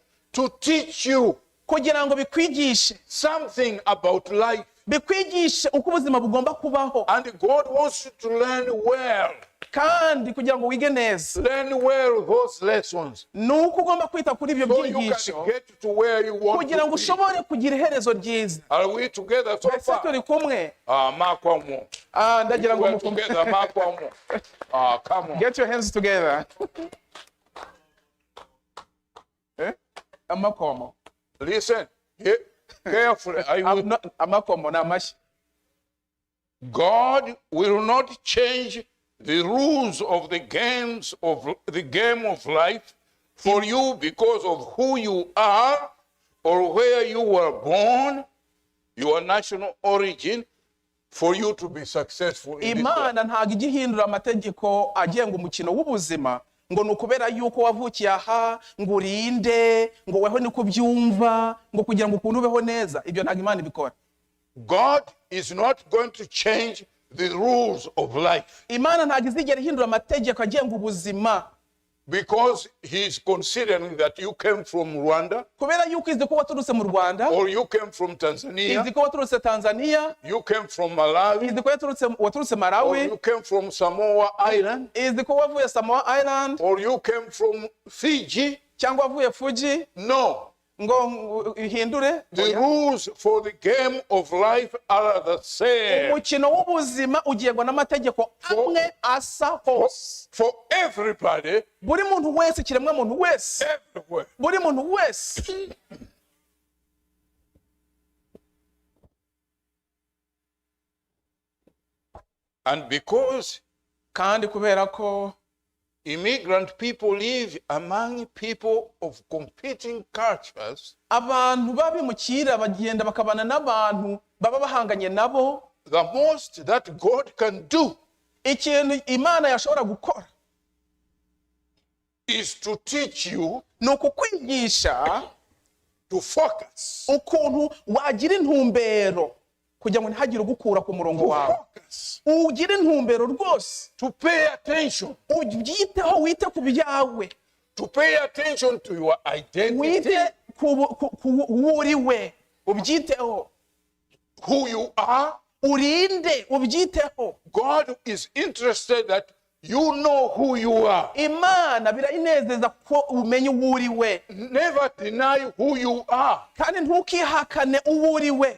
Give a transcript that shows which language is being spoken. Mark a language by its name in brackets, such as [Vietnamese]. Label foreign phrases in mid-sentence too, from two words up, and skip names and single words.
[English] to teach you [Kinyarwanda] kugira ngo bikwigishe, [English] something about life. [Kinyarwanda] bikwigishe uko ubuzima bugomba kubaho, [English] And God wants you to learn well. [Kinyarwanda] kandi kugira ngo wige neza [English] Learn well those lessons [Kinyarwanda] ni uko ugomba kwita kuri ibyo [English] so you [Kinyarwanda] byigisho [English] can get to where you want [Kinyarwanda] kugira ngo [English] to be. [Kinyarwanda] ushobore kugira iherezo ryiza. [English] Are we together so [Kinyarwanda] Ese [English] far? [Kinyarwanda] turi kumwe? Makwamo. Ndagira ngo [English] We're together, Makwamo. Come on. get your hands together. [Kinyarwanda] Amakomo. [English] Listen, carefully. [Kinyarwanda] Amakomo na amashyi. [English] God will not change the rules of the game of life for you because of who you are or where you were born, your national origin, for you to be successful in this life. [Kinyarwanda] Imana ntago igihindura amategeko agenga umukino w'ubuzima ngo nukubera yuko wavukiye aha ngo urinde ngo weho niko byumva ngo kugira ngo ukuntu ubeho neza. Ibyo ntago Imana ibikora. [English] God is not going to change the rules of life. [Kinyarwanda] Imana ntago izigera ihindura amategeko agenga ubuzima. [English] Because he is considering that you came from Rwanda, [Kinyarwanda] Kubera yuko izi ko waturutse mu Rwanda, [English] or you came from Tanzania, [Kinyarwanda] izi ko waturutse Tanzania, [English] you came from Malawi, [Kinyarwanda] izi ko waturutse [English] or Malawi, you came from Samoa Island, [Kinyarwanda] izi ko wavuye Samoa Island, [English] or you came from Fiji. [Kinyarwanda] cyangwa wavuye Fuji, [English] No. [Kinyarwanda] ngo ihindure. [English] The rules for the game of life are the same [Kinyarwanda] Umukino w'ubuzima ugengwa n'amategeko amwe asa hose. [English] for everybody, [Kinyarwanda] Buri muntu wese, kiremwa muntu wese, [English] everywhere. [Kinyarwanda] buri muntu wese. [English] And because [Kinyarwanda] Kandi kubera ko [English] immigrant people live among people of competing cultures, [Kinyarwanda] abantu babimukira bagenda bakabana n'abantu baba bahanganye nabo, [English] the most that God can do [Kinyarwanda] ikintu Imana yashobora gukora [English] is to teach you [Kinyarwanda] ni ukukwigisha [English] to focus. [Kinyarwanda] ukuntu wagira intumbero kugira ngo ntihagire ugukura ku murongo [English] To [Kinyarwanda] wawe. [English] focus. [Kinyarwanda] Ugira intumbero rwose, [English] To pay attention. [Kinyarwanda] ubyiteho, wite ku byawe, [English] To pay attention to your identity, [Kinyarwanda] wite ku uriwe, ubyiteho, [English] who you are. [Kinyarwanda] urinde, ubyiteho. [English] God is interested that you know who you are. [Kinyarwanda] Imana birayinezeza ko umenya uwo uriwe, [English] Never deny who you are, [Kinyarwanda] kandi ntukihakane uwo uriwe.